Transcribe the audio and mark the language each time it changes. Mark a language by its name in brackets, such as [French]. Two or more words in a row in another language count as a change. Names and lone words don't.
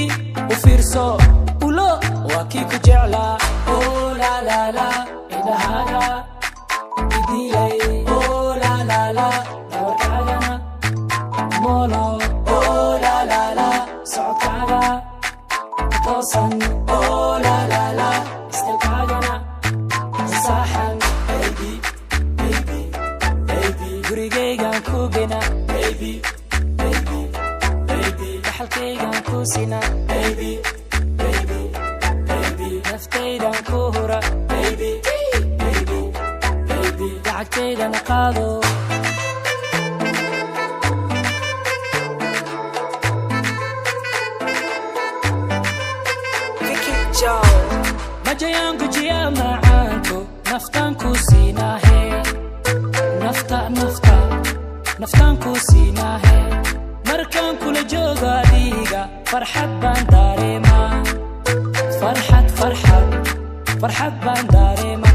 [Somali] u fiirso ulo waa kii ku jeclaa oh la la la ilahaga idilay oh la la la dawarkaagana molo oh la la la socodkaaga toosan oh la la la istalkaagana saxan [English] baby baby baby [Somali] gurigaygaan ku gena [English] baby baby baby [Somali] dhaxalkaygaan ku sina [English] baby baby baby [Somali] naftaydan ku hura [English] baby baby baby [Somali] lacagtaydana qaado majayan gujiya macaanko naftan ku siinahe naftan ku siinahe markaan kula jooga adiga farxad baan dareemaa farxad baan dareemaa